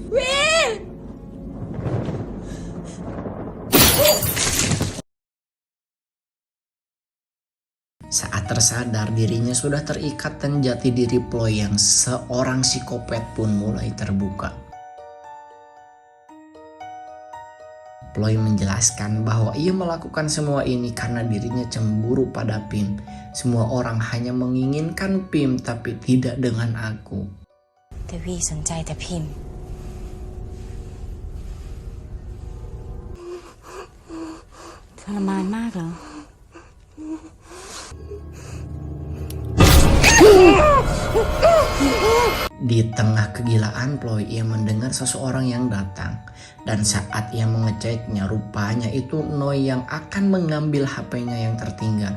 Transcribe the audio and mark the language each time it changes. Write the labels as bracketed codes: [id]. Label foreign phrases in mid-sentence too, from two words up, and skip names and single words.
[id] Saat tersadar dirinya sudah terikat dan jati diri Ploy yang seorang psikopat pun mulai terbuka. Ploy menjelaskan bahwa ia melakukan semua ini karena dirinya cemburu pada Pim. Semua orang hanya menginginkan Pim tapi tidak dengan aku. [th] แต่วีสนใจแต่พิมพ์ทรมานมากเหรอ [id] Di tengah kegilaan Ploy, ia mendengar seseorang yang datang. Dan saat ia mengeceknya, rupanya itu Noi yang akan mengambil HP-nya yang tertinggal.